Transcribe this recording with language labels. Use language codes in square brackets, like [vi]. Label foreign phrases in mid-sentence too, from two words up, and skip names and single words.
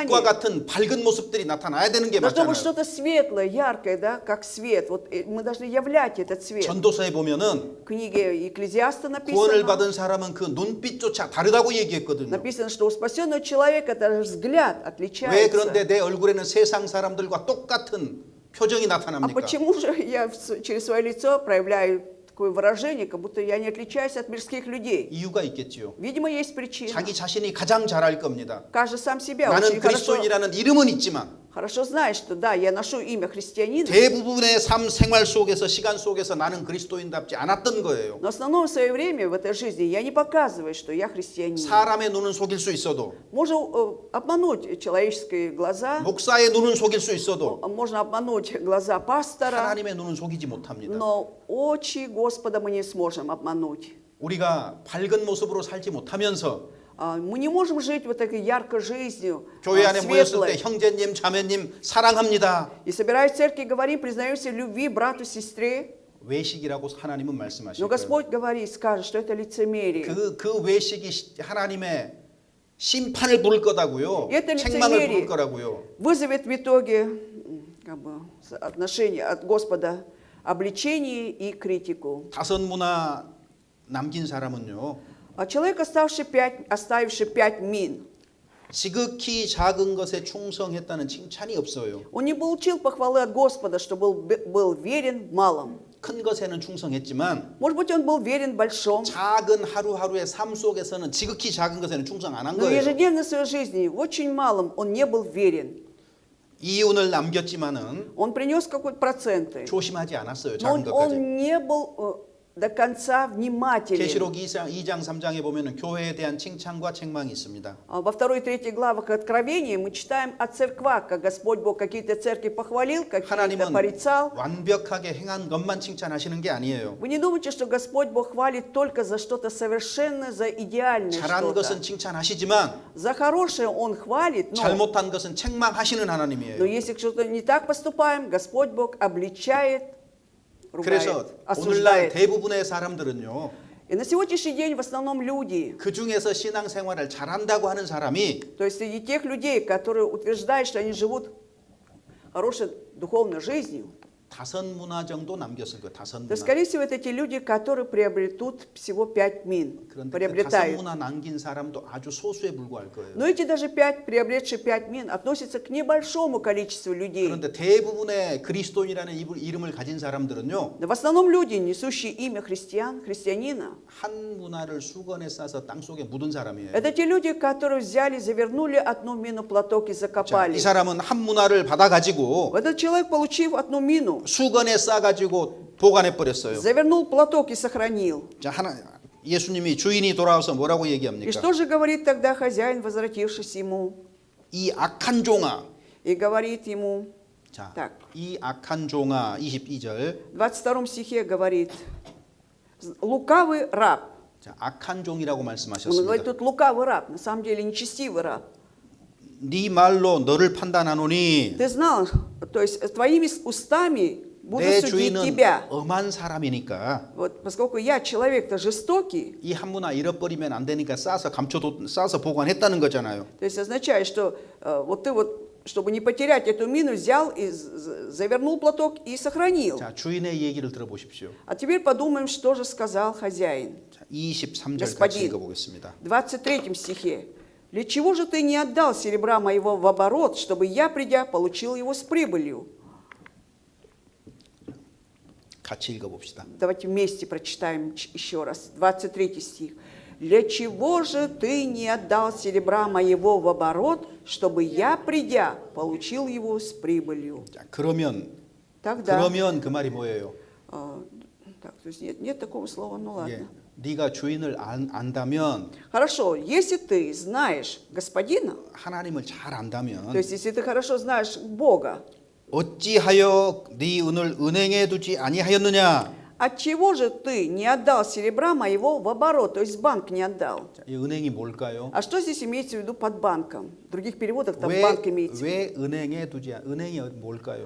[ko] 빛과 같은 밝은 모습들이 나타나야 되는 게 [ru] Должно [ko] 맞잖아요. [ru] быть что-то светлое, яркое, да, как свет. Вот мы должны являть этот свет. [ko] 전도서에 보면은 [ru] В книге Екклезиаста [ko] 구원을 [ru] написано, [ko] 받은 사람은 그 눈빛조차 다르다고 얘기했거든요. [ru] написано, что у спасенного человека это взгляд [ko] 왜 [ru] отличается. [ko] 그런데 내 얼굴에는 세상 사람들과 똑같은 표정이 [ru] А [ko] 나타납니까? [ru] почему же я через свое лицо проявляю такое выражение, как будто я не отличаюсь от мирских людей? [ko] 이유가 있겠지요. [ru] Видимо, есть причина. [ko] 자기 자신이 가장 잘 알 겁니다. [ru] Каждый сам себя [ko] 나는 [ru] очень хорошо [ko] 그리스도인이라는 이름은 있지만 [ru] хорошо знает, что да, я ношу имя христианина, [ko] 대부분의 삶 생활 속에서 시간 속에서 나는 그리스도인답지 않았던 거예요. [ru] но в основном в свое время в этой жизни я не показываю, что я христианин. [ko] 사람의 눈은 속일 수 있어도 [ru] Можно обмануть человеческие глаза, [ko] 목사의 눈은 속일 수 있어도 [ru] можно обмануть глаза пастора, [ko] 하나님의 눈은 속이지 못합니다. [ru] но очи Господа мы не сможем обмануть. [ko] 우리가 밝은 모습으로 살지 못하면서 [ru] Мы не можем жить вот такой яркой жизнью, [ko] 교회 안에 모였을 때 [ru] светлой. [ko] 형제님, 자매님 사랑합니다. [ru] И собираясь в церкви, говорим, признаемся в любви брату, сестре. [ko] 외식이라고 하나님은 [ru] Но [ko] 말씀하실 거예요. [ru] Господь говорит, скажет, что это лицемерие. [ko] 그 외식이 하나님의 심판을 부를 거다고요. [ru] Это [ko] 책망을 [ru] лицемерие [ko] 부를 거라고요. [ru] вызовет в итоге как бы, отношение от Господа, обличение и критику. [ko] 다섯 문화 남긴 사람은요. [ru] А человек, оставивший 5 мин, [ko] 지극히 작은 것에 충성했다는 칭찬이 없어요. [ru] он не получил похвалы от Господа, что был верен в малом. [ko] 큰 것에는 충성했지만 [ru] Может быть, он был верен в большом, [ko] 작은 하루하루의 삶 속에서는 지극히 작은 것에는 충성 안 한 [ru] но [ko] 거예요. [ru] ежедневно в своей жизни, в очень малом, он не был верен. [ko] 이윤을 남겼지만은 [ru] Он принес какой-то проценты, [ko] 조심하지 않았어요. [ru] но [ko] 작은 것까지. [ru] он не был до конца внимателен. [ko] 계시록 2장 3장에 보면은 교회에 대한 칭찬과 책망이 있습니다. [ru] Во 2 и 3 главах Откровения мы читаем о церквах, как Господь Бог какие-то церкви похвалил, какие-то [ko] 하나님은 [ru] порицал. [ko] 완벽하게 행한 것만 칭찬하시는 게 아니에요. [ru] Вы не думайте, что Господь Бог хвалит только за что-то совершенное, за идеальное [ko] 잘한 [ru] что-то. [ko] 것은 칭찬하시지만 [ru] За хорошее Он хвалит, но [ko] 잘못한 것은 책망하시는 하나님이에요. [ru] если что-то не так поступаем, Господь Бог обличает ругает, [ko] 그래서 오늘날 [ru] осуждает. [ko] 대부분의 사람들은요. [ru] И на сегодняшний день в основном люди, [ko] 그 중에서 신앙생활을 잘한다고 하는 사람이 [ru] то есть среди тех людей, которые утверждают, что они живут хорошей духовной жизнью, [ko] 5문화 정도 남겼을 거예요. [ru] то, [ko] 5문화. [ru] скорее всего, это те люди, которые приобретут всего 5 мин, [ko] 그런데 그 [ru] приобретают. [ko] 5문화 남긴 사람도 아주 소수에 불과할 거예요. [ru] Но эти даже 5, приобретшие 5 мин, относятся к небольшому количеству людей. [ko] 그런데 대부분의 그리스도인이라는 이름을 가진 사람들은요. [ru] Но в основном люди, несущие имя христианина, [ko] 한 문화를 수건에 싸서 땅속에 묻은 사람이에요. [ru] это те люди, которые взяли, завернули одну мину в платок и [ko] 자, [ru] закопали. [ko] 이 사람은 한 문화를 받아가지고 [ru] Этот человек, получив одну мину, [ko] 수건에 싸가지고 보관해 버렸어요. [ru] завернул платок и сохранил. [ko] 자, 예수님이 주인이 돌아와서 뭐라고 [ru] И [ko] 얘기합니까? [ru] что же говорит тогда хозяин, возвратившись ему? [ko] 이 악한 종아. [ru] И говорит ему, [ko] 자, [ru] так, [ko] 이 악한 종아 22절. [ru] в 22 стихе говорит, лукавый раб. [ko] 자, 악한 종이라고 [ru] Он [ko] 말씀하셨습니다. [ru] говорит тут лукавый раб, на самом деле нечестивый раб. [ko] 네 말로 너를 판단하노니 [ru] Ты знал, то есть твоими устами буду [ko] 내 [ru] судить [ko] 주인은 [ru] тебя. [ko] 엄한 사람이니까 [ru] Вот, поскольку я человек-то жестокий, [ko] 이 한 문화 잃어버리면 안 되니까 싸서 보관했다는 거잖아요. [ru] то есть означает, что вот ты вот, чтобы не потерять эту мину, взял и завернул платок и сохранил. [ko] 자, 주인의 얘기를 들어보십시오. [ru] А теперь подумаем, что же сказал хозяин. [ko] 자, 23절 같이 [ru] Господин. [ko] 읽어보겠습니다. [ru] В 23 стихе. «Для чего же ты не отдал серебра моего в оборот, чтобы я, придя, получил его с прибылью?» [ko] 같이 읽어봅시다. [ru] Давайте вместе прочитаем еще раз. 23 стих. «Для чего же ты не отдал серебра моего в оборот, чтобы я, придя, получил его с прибылью?» [ko] 자, 그러면 [ru] Тогда... [ko] 그 말이 뭐예요? [ru] так, то есть нет такого слова, ну ладно. [ko] 예, 네가 주인을 안다면 [ru] Хорошо, если ты знаешь господина, [ko] 하나님을 잘 안다면 [ru] то есть если ты хорошо знаешь Бога, [ko] 어찌하여 네 은을 은행에 두지 아니하였느냐? [ru] отчего же ты не отдал серебра моего в оборот, то есть в банк не отдал? [ko] 자, 이 은행이 뭘까요? [ru] А что здесь имеется в виду под банком? В других переводах там банк имеется. [ko] 왜 은행에 두지 은행이 뭘까요?